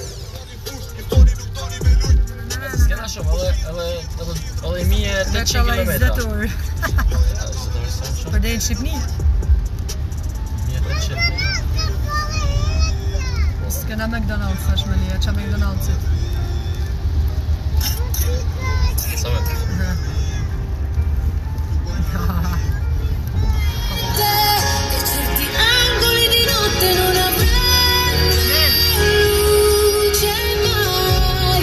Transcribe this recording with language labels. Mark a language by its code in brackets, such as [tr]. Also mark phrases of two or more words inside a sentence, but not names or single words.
[sq] S'kena shumë, edhe 1800 kilometra. Për dhe në Shqipni? 1800. S'kena McDonald's, është me Lia, qa McDonald's-it? Sa vetë? [it] Certi angoli di notte non avranno luce mai.